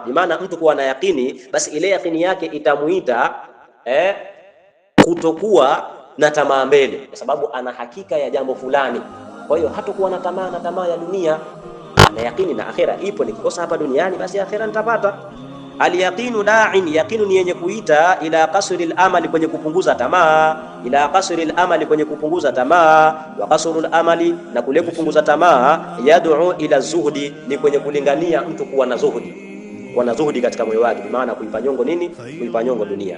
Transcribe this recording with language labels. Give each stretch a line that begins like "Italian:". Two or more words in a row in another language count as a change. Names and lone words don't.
Swahili: Bimaana mtu kuwa na yaqini, basi ile yaqini yake itamuita kutokuwa na tamaa mbele, kwa sababu ana hakika ya jambo fulani. Kwa hiyo hatakuwa na tamaa ya dunia, ana yaqini na akhera ipo. Nikikosa hapa duniani, basi akhera nitapata.
Arabic: اليقين داع,
Swahili: yaqinu ni yenye kuita
Arabic: إلى قصر الأمل,
Swahili: kwenye kupunguza tamaa,
Arabic: إلى قصر الأمل,
Swahili: kwenye kupunguza tamaa,
Arabic: وقصر الأمل,
Swahili: na kule kupunguza tamaa,
Arabic: يدعو إلى الزهد,
Swahili: ni kwenye kulingania mtu kuwa na zuhudi katika moyo wake, maana kuipa nyongo nini? Kuipa nyongo dunia.